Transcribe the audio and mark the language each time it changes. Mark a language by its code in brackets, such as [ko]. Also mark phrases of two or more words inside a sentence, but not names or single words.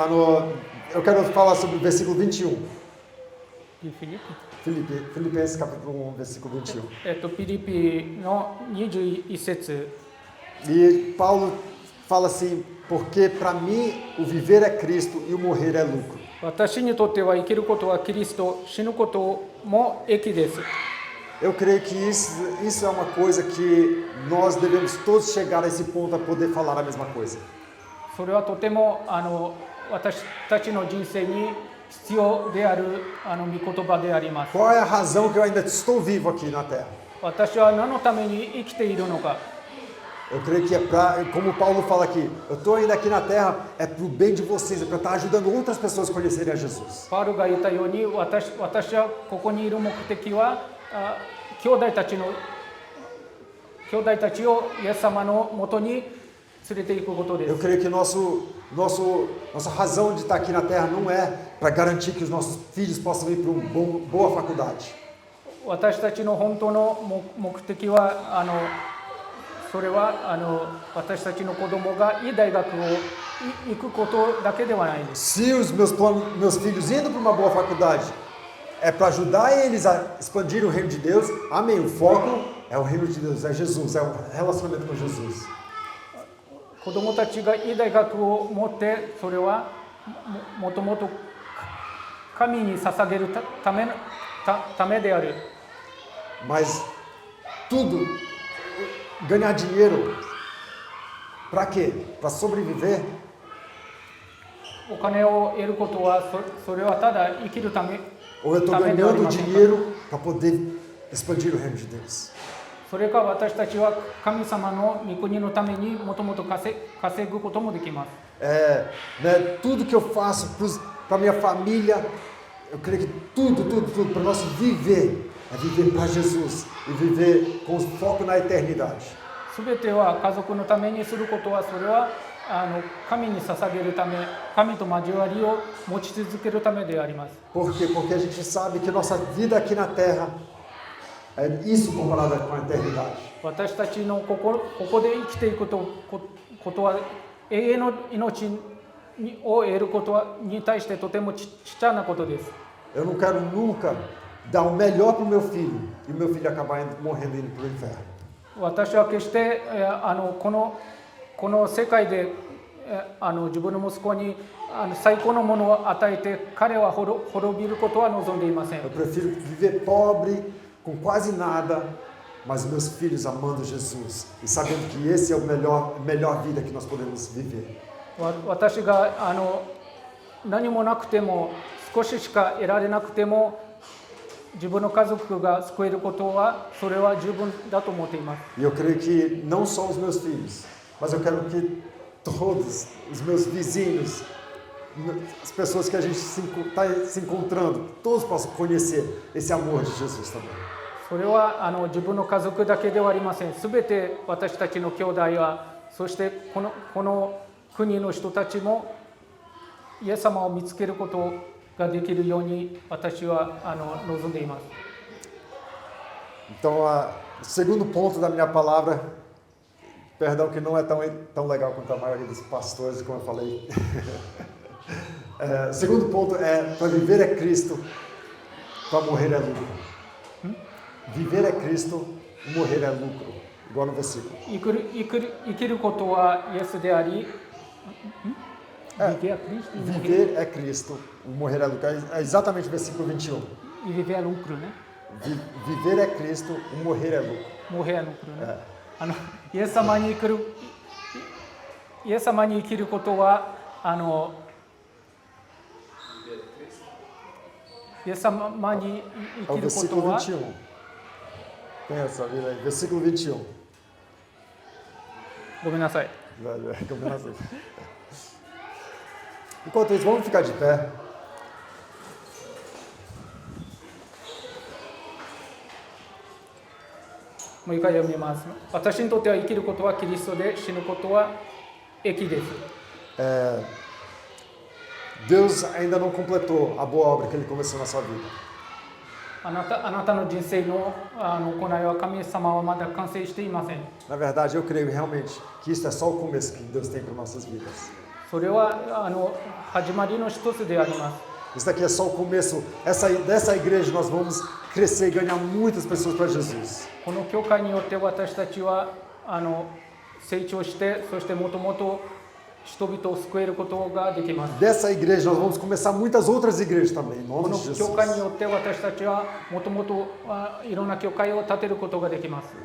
[pt] Eu quero falar sobre o versículo 21. De Filipe? Filipenses capítulo 1, versículo 21. [ja] ピリピの21節 [pt] E Paulo fala assim, porque para mim o viver é Cristo e o morrer é lucro. [ja] 私にとっては生きることはキリスト、死ぬことも益です。 [pt] Eu creio que isso é uma coisa que nós devemos todos chegar a esse ponto a poder falar a mesma coisa. [ja] それはとても私たちの人生に必要である御言葉であります。 [pt] Qual é a razão que eu ainda estou vivo aqui na Terra? [ja] 私は何のために生きているのか。 [pt] Eu creio que como Paulo fala aqui, eu estou ainda aqui na Terra, é para o bem de vocês, é para estar ajudando outras pessoas a conhecerem a Jesus. [ja] パウロが言ったように私はここにいる目的は兄弟たちをイエス様のもとに連れて行くことで [pt] Eu [ja] す。 [pt] creio que nossa razão de estar aqui na Terra não é para garantir que os nossos filhos possam ir para uma boa faculdade. [ja] 私たちの本当の目的はそれは私たちの子供がいい大学を行くことだけではないです。 [pt] Se os meus filhos indo para uma boa faculdade é para ajudar eles a expandir o reino de Deus, amém. O foco é o reino de Deus, é Jesus, é o relacionamento com Jesus. [ja] 子供たちがいい大学を持ってそれはもともと神に捧げるためである。 [pt] Mas tudo, ganhar dinheiro, para quê? Para sobreviver? [ja] お金を得ることはそれはただ生きるため [pt] Ou eu estou [ja] ためではあり [pt] ganhando [ja] ませんか。 [pt] dinheiro para poder expandir o reino de Deus? [ja] それか私たちは神様の御国のためにもともと稼ぐこともできます。 [pt] Tudo que eu faço para minha família, eu creio que tudo para nós viver é viver para Jesus e viver com foco na eternidade. [ja] すべては家族のためにすることはそれは神に捧げるため、神と交わりを持ち続けるためであります。 [pt] Por quê? Porque a gente sabe que nossa vida aqui na Terra é isso comparado com a eternidade. [ja] 私たちのここで生きていくことは永遠の命を得ることに対してとてもちっちゃなことです。 [pt] Eu não quero nunca dar o melhor para o meu filho e meu filho acabar morrendo e indo para o inferno. [ja] 私は決してこの世界で自分の息子に最高のものを与えて彼は滅びることは望んでいません。 [pt] Eu prefiro viver pobre, com quase nada, mas meus filhos amando Jesus e sabendo que esse é a melhor vida que nós podemos viver. [ja] 私が何もなくても少ししか得られなくても自分の家族が救えることはそれは十分だと思っています。 [pt] E eu creio que não só os meus filhos, mas eu quero que todos os meus vizinhos, as pessoas que a gente está se encontrando, todos possam conhecer esse amor de Jesus também. [ja] それは自分の家族だけではありません。すべて私たちの兄弟は、そしてこの国の人たちもイエス様を見つけることができるように私は望んでいます。 [pt] Então, o segundo ponto da minha palavra, perdão que não é tão legal quanto a maioria dos pastores, como eu falei. O segundo ponto é, para viver é Cristo, para morrer é lucro. Viver é Cristo, morrer é lucro. Igual no versículo. [ja] 生きることはイエスであり、 [pt] Viver é Cristo, morrer é lucro. É exatamente o versículo 21. E viver é lucro, né? Viver é Cristo, morrer é lucro. Morrer é lucro, né? [ja] イエス様に生きることはイエス様に生きることは [pt] Tem essa, vira aí. Versículo 21. [ja] ごめんなさい。 [pt] Enquanto isso, vamos ficar de pé. [ja] もう一回読みます。私にとっては生きることはキリストで、死ぬことは益です。 [pt] Deus ainda não completou a boa obra que Ele começou na sua vida. [ja] あなたの人生の行いは神様はまだ完成していません。 [pt] Na verdade, eu creio realmente que isso é só o começo que Deus tem para nossas vidas. [ja] それは始まりの一つであります。 [pt] Isso daqui é só o começo. Dessa igreja nós vamos crescer e ganhar muitas pessoas para Jesus. [ja] この教会によって私たちは成長して、そしてもともと人々を救えることができます。 [pt] Dessa igreja nós vamos começar muitas outras igrejas também, em [ja] こ [pt] nome [ja] の [pt] de [ja] 教 [pt] Jesus. [ja] 会によって私たちはもともといろんな教会を建てることができます。